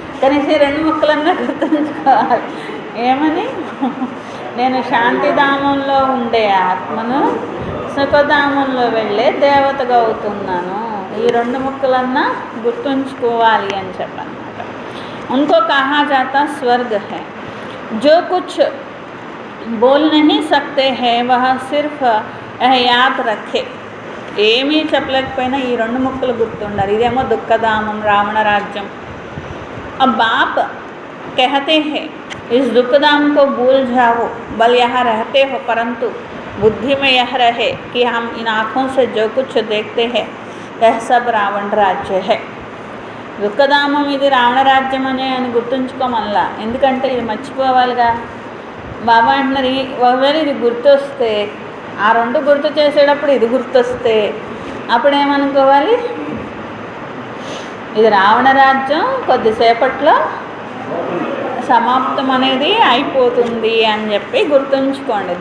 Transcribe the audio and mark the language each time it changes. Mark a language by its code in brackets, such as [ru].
[te] కనీసం ఈ రెండు ముక్కలన్నా గుర్తుంచుకోవాలి. ఏమని? నేను శాంతిధామంలో ఉండే ఆత్మను, సుఖధామంలో వెళ్ళే దేవతగా అవుతున్నాను. ఈ 2 ముక్కలన్నా గుర్తుంచుకోవాలి అని చెప్పన్నమాట. [hi] उनको कहा जाता स्वर्ग है. जो कुछ बोल नहीं सकते हैं वह सिर्फ याद रखे. [te] ఏమీ చెప్పలేకపోయినా ఈ 2 ముక్కలు గుర్తుండాలి. ఇదేమో దుఃఖధామం, రావణ రాజ్యం. [hi] अब बाप कहते हैं इस दुखधाम को भूल जाओ, बल यहाँ रहते हो, परंतु बुद्धि में यह रहे कि हम इन आँखों से जो कुछ देखते हैं यह सब रावण राज्य है. [te] దుఃఖధామం ఇది రావణ రాజ్యం అని గుర్తుంచుకోమల్లా. ఎందుకంటే ఇది మర్చిపోవాలిగా. బాబా అంటున్నారు ఒకవేళ ఇది గుర్తొస్తే, ఆ 2 గుర్తు చేసేటప్పుడు ఇది గుర్తొస్తే అప్పుడేమనుకోవాలి, ఇది రావణ రాజ్యం కొద్దిసేపట్లో సమాప్తం అనేది అయిపోతుంది అని చెప్పి గుర్తుంచుకోండి.